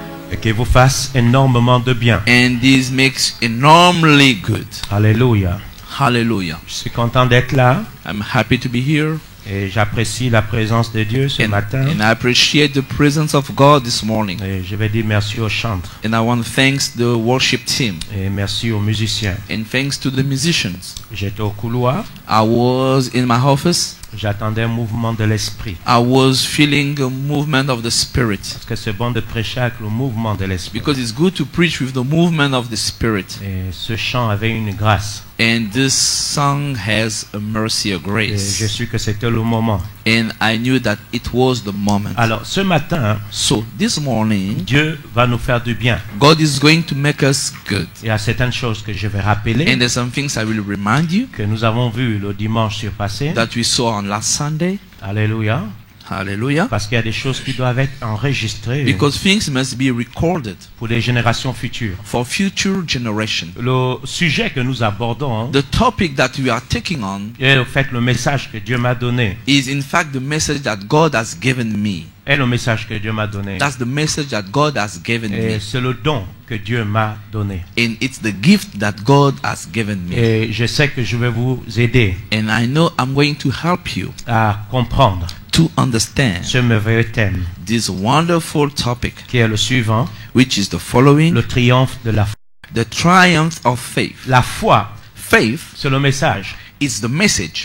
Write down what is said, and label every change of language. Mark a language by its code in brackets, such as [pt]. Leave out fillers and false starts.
[fr] et qu'il vous fasse énormément de bien. [en] And this makes enormously good. [fr] Alléluia. [en] Hallelujah. [fr] Je suis content d'être là [en] I'm happy to be here. [fr] et j'apprécie la présence de Dieu ce matin. [en] And I appreciate the presence of God this morning. [fr] Et je vais dire merci aux chantres [en] And I want to thank the worship team. [fr] et merci aux musiciens. [en] And thanks to the musicians. [fr] J'étais au couloir, [en] I was in my office. [fr] j'attendais un mouvement de l'esprit. [en] I was feeling a movement of the Spirit. [fr] Parce que c'est bon de prêcher avec le mouvement de l'esprit. [en] Because it's good to preach with the movement of the Spirit. [fr] Et ce chant avait une grâce. [en] And this song has a mercy, a [fr] Et je [en] grace. [fr] suis que c'était le moment. [en] And I knew that it was the moment. [fr] Alors ce matin, [en] So this morning, [fr] Dieu va nous faire du bien. [en] God is going to make us good. [fr] Il y a certaines choses que je vais rappeler [en] And there's some things I will remind you [fr] que nous avons vues le dimanche surpassé. [en] that we saw on last Sunday. [fr] Alléluia. [en] Hallelujah. [fr] Parce qu'il y a des choses qui doivent être enregistrées [en] Because things must be recorded [fr] pour les générations futures. [en] for future generation. [fr] Le sujet que nous abordons [en] The topic that we are taking on [fr] est au fait le message que Dieu m'a donné. [en] is in fact the message that God has given me. [fr] Est le message que Dieu m'a donné. [en] That's the message that God has given [fr] Et [en] me. [fr] c'est le don que Dieu m'a donné. [en] And it's the gift that God has given me. [fr] Et je sais que je vais vous aider [en] And I know I'm going to help you [fr] à comprendre [en] to understand [fr] ce merveilleux thème [en] this wonderful topic, [fr] qui est le suivant, [en] which is the following: [fr] le triomphe de la foi. [en] the triumph of faith. [fr] La foi, [en] Faith [fr] c'est le message [en] is the message